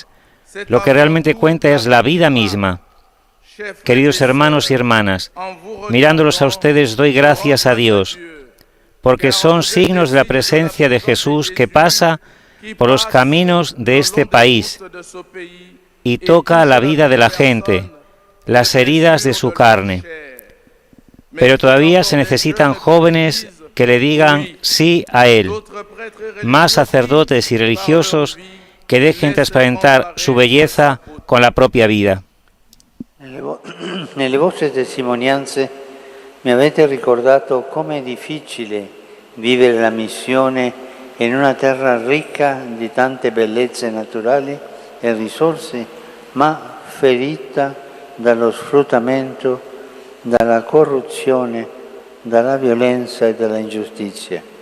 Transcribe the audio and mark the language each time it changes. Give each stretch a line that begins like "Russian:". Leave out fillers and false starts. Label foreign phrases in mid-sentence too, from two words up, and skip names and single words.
Spanish: Lo que realmente cuenta es la vida misma. Queridos hermanos y hermanas, mirándolos a ustedes doy gracias a Dios, porque son signos de la presencia de Jesús que pasa por los caminos de este país y toca la vida de la gente, las heridas de su carne. Pero todavía se necesitan jóvenes que le digan sí a Él, más sacerdotes y religiosos que dejen trasparentar su belleza con la propia vida.
Italian: Nelle vostre testimonianze mi avete ricordato come è difficile vivere la missione in una terra ricca di tante bellezze naturali e risorse, ma ferita dallo sfruttamento, dalla corruzione, dalla violenza e dalla ingiustizia.